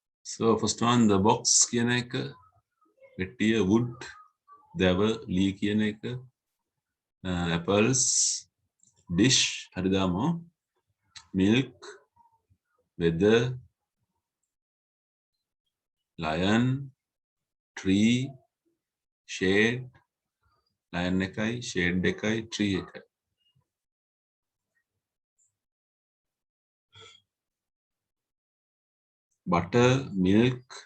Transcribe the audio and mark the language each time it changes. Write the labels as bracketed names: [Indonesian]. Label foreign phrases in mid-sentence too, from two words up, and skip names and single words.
[English] So first one, the box [Sinhala] කියන එක, පෙට්ටිය, wood, දැව, ලී කියන එක, [English] apples, dish, [Sinhala] හරි දාමු, [English] milk, weather, lion, tree, shade, lion එකයි, shade එකයි, tree එකයි. Butter, milk,